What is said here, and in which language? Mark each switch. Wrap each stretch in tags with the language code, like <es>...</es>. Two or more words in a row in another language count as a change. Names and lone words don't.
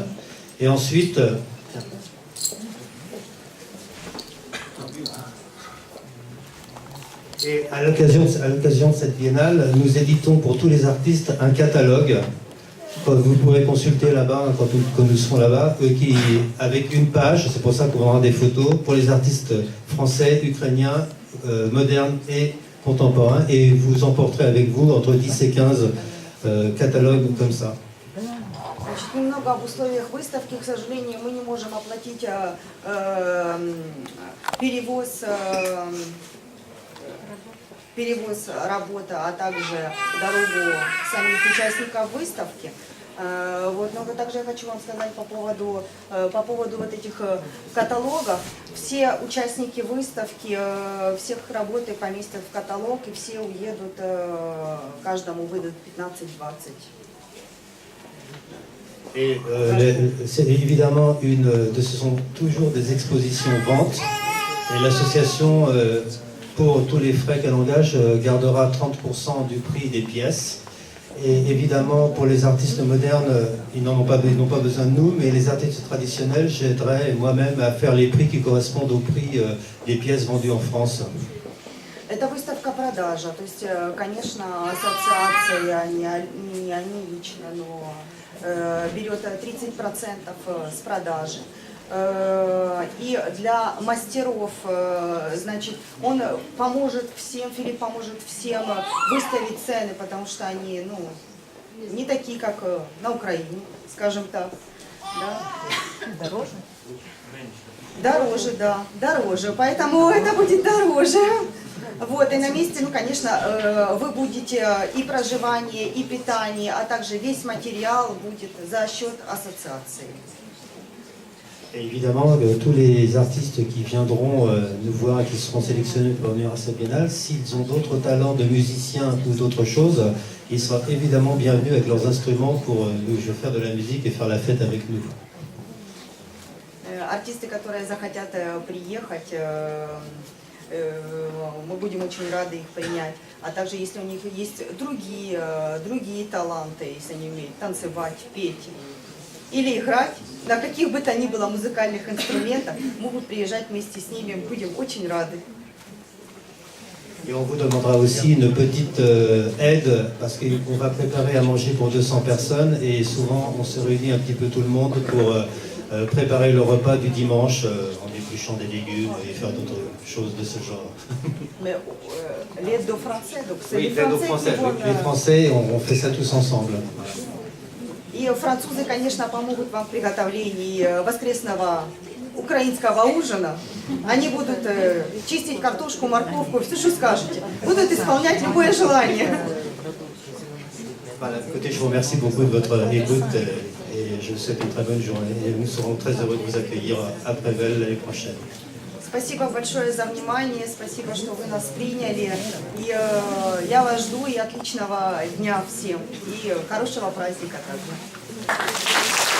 <fr>Et ensuite, à l'occasion de cette biennale, nous éditons pour tous les artistes un catalogue que vous pourrez consulter là-bas quand nous serons là-bas, avec une page, c'est pour ça qu'on aura des photos, pour les artistes français, ukrainiens, modernes et contemporains, et vous emporterez avec vous entre 10 et 15 catalogues comme ça.</fr> <ru>Значит, немного об условиях выставки. К сожалению, мы не можем оплатить перевоз работы, а также дорогу самих участников выставки. Вот, но также я хочу вам сказать по поводу вот этих каталогов. Все участники выставки, всех работы поместят в каталог, и все уедут, каждому выдадут 15-20.</ru> <fr>Et c'est évidemment ce sont toujours des expositions ventes. Et l'association, pour tous les frais qu'elle engage, gardera 30% du prix des pièces. Et évidemment, pour les artistes modernes, ils n'ont pas besoin de nous, mais les artistes traditionnels, j'aiderai moi-même à faire les prix qui correspondent au prix des pièces vendues en France.</fr> <ru>Это выставка продажа, то есть, конечно, ассоциация, не они лично, но берет 30% с продажи. И для мастеров, значит, он поможет всем, Филипп поможет всем выставить цены, потому что они, не такие, как на Украине, скажем так. Да? Дороже? Дороже, да, дороже, поэтому это будет дороже. Вот, и на месте, конечно, вы будете и проживание, и питание, а также весь материал будет за счет ассоциации.</ru> <fr>Et évidemment, tous les artistes qui viendront nous voir et qui seront sélectionnés pour venir à cette biennale, s'ils ont d'autres talents de musiciens ou d'autres choses, ils seront évidemment bienvenus avec leurs instruments pour nous faire de la musique et faire la fête avec nous.</fr> <ru>Артисты, которые захотят приехать, мы будем очень рады их принять. А также, если у них есть другие таланты, если они умеют танцевать, петь или играть на каких бы то ни было музыкальных инструментах, могут приезжать вместе с ними, будем очень рады.</ru> <fr>Et on vous demandera aussi une petite aide parce qu'on va préparer à manger pour 200 personnes et souvent on se réunit un petit peu tout le monde pour préparer le repas du dimanche en épluchant des légumes et faire d'autres choses de ce genre. Mais l'aide aux Français, donc c'est Oui, l'aide aux Français. Les Français, on fait ça tous ensemble.</fr> <ru>И французы, конечно, помогут вам в приготовлении воскресного украинского ужина. Они будут чистить картошку, морковку, все, что скажете. Будут исполнять любое желание.</ru> <fr>Voilà, écoutez, je vous remercie beaucoup de votre écoute et je vous souhaite une très bonne journée. Et nous serons très heureux de vous accueillir à Prével l'année prochaine.</fr> <ru>Спасибо большое за внимание, спасибо, что вы нас приняли. И я вас жду, и отличного дня всем, и хорошего праздника также.</ru>